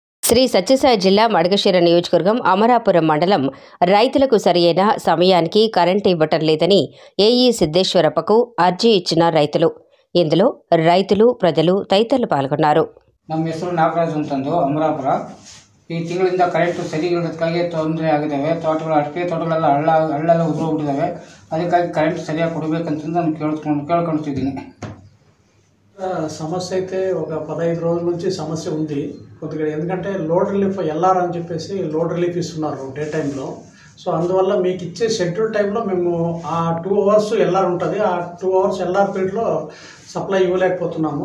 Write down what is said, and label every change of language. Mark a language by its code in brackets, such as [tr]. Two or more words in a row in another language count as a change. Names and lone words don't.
[te] శ్రీ సత్యసాయి జిల్లా మడకశిర నియోజకవర్గం అమరాపురం మండలం రైతులకు సరియైన సమయానికి కరెంటు ఇవ్వటం లేదని ఏఈ సిద్ధేశ్వరప్పకు అర్జీ ఇచ్చిన రైతులు. ఇందులో రైతులు, ప్రజలు తదితరులు పాల్గొన్నారు. [kn] ನಮ್ಮ ಹೆಸರು ನಾಗರಾಜ್ ಅಂತಂದು ಅಮರಾಪುರ. ಈ ತಿಂಗಳಿಂದ ಕರೆಂಟು ಸರಿ ಇರೋದಕ್ಕಾಗಿ ತೊಂದರೆ ಆಗಿದ್ದಾವೆ. ತೋಟಗಳು ಅಡಿಕೆ ತೋಟಗಳೆಲ್ಲ ಹಳ್ಳೆಲ್ಲ ಉದುರೋಗ್ಬಿಟ್ಟಿದ್ದಾವೆ. ಅದಕ್ಕಾಗಿ ಕರೆಂಟ್ ಸರಿಯಾಗಿ ಕೊಡಬೇಕಂತಂದು ನಾನು ಕೇಳ್ಕೊಳ್ತಿದ್ದೀನಿ. [te] సమస్య అయితే ఒక 15 రోజుల నుంచి సమస్య ఉంది కొద్దిగా. ఎందుకంటే [en] load relief [te] ఎల్ఆర్ అని చెప్పేసి [en] load relief [te] ఇస్తున్నారు డే టైంలో. సో అందువల్ల మీకు ఇచ్చే షెడ్యూల్ టైంలో మేము ఆ 2 అవర్స్ ఎల్ఆర్ ఉంటుంది, ఆ 2 అవర్స్ ఎల్ఆర్ పీరియడ్లో సప్లై ఇవ్వలేకపోతున్నాము.